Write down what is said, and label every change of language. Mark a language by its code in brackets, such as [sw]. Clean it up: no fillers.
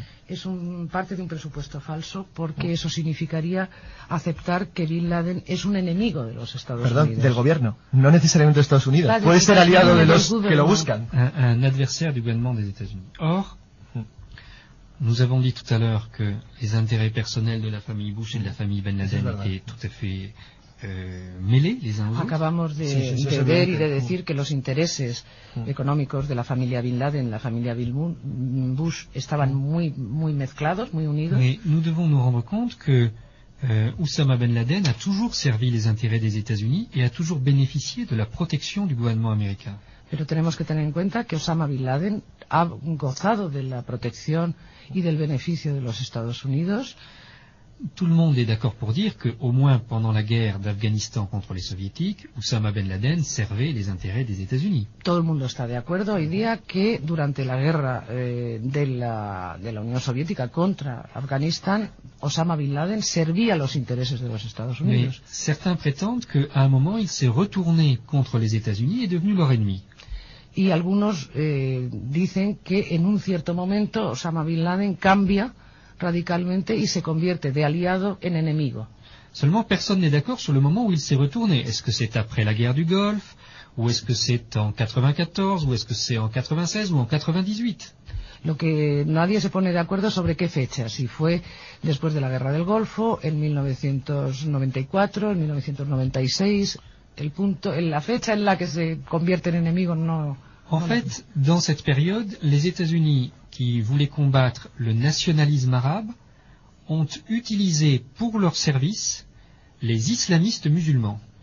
[es] Es un parte de un presupuesto falso porque eso significaría aceptar que Bin Laden es un enemigo de los Estados Perdón, Unidos. Perdón, del gobierno, no necesariamente de Estados Unidos. Puede ser aliado de los que lo buscan. [fr] Un adversaire du gouvernement des États-Unis. Or, nous avons dit tout à l'heure que les intérêts personnels de la famille Bush et de la famille Ben Laden étaient tout à fait mêlés les uns aux autres. [es] Acabamos de ver y de decir que los intereses económicos de la familia Bin Laden, la familia Bush, estaban muy, muy mezclados, muy unidos. [fr] Mais nous devons nous rendre compte que Osama Ben Laden a toujours servi les intérêts des États-Unis et a toujours bénéficié de la protection du gouvernement américain. [es] Pero tenemos que tener en cuenta que Osama Bin Laden ha gozado de la protección y del beneficio de los Estados Unidos. [fr] Tout le monde est d'accord pour dire que, au moins pendant la guerre d'Afghanistan contre les soviétiques, Osama Ben Laden servait les intérêts des États-Unis. [es] Todo el mundo está de acuerdo hoy día que durante la guerra de la Unión Soviética contra Afganistán, Osama Bin Laden servía los intereses de los Estados Unidos. [fr] Mais certains prétendent qu'à un moment il s'est retourné contre les États-Unis et est devenu leur ennemi. [es] Y algunos dicen que en un cierto momento Osama Bin Laden cambia radicalmente y se convierte de aliado en enemigo. [fr] Seulement personne n'est d'accord sur le moment où il s'est retourné. Est-ce que c'est après la guerre du Golfe, ou est-ce que c'est en 94, ou est-ce que c'est en 96 ou en 98? [es] Lo que nadie se pone de acuerdo sobre qué fecha, si fue después de la guerra del Golfo, en 1994, en 1996, la fecha en la que se convierte en enemigo no. [fr] En fait, dans cette période, les États-Unis qui voulaient combattre le nationalisme arabe ont utilisé pour leur service les islamistes musulmans.